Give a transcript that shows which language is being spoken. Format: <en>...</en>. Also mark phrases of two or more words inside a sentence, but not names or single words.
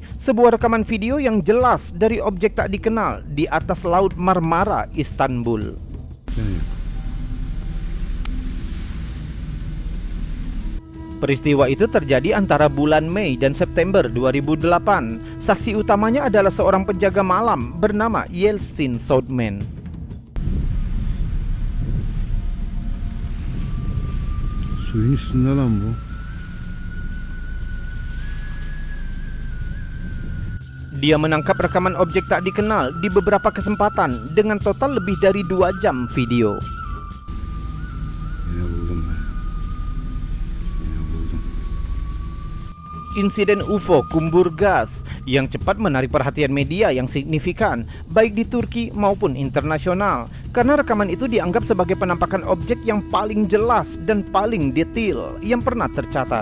<id>Sebuah rekaman video yang jelas dari objek tak dikenal di atas Laut Marmara, Istanbul. Peristiwa itu terjadi antara bulan Mei dan September 2008. Saksi utamanya adalah seorang penjaga malam bernama Yeltsin Soudman.</id> <tr>Suyun üstünde lan bu.</tr> <id>Dia menangkap rekaman objek tak dikenal di beberapa kesempatan dengan total lebih dari 2 jam video. Insiden UFO kumbur gas yang cepat menarik perhatian media yang signifikan, baik di Turki maupun internasional, karena rekaman itu dianggap sebagai penampakan objek yang paling jelas dan paling detail yang pernah tercatat.</id>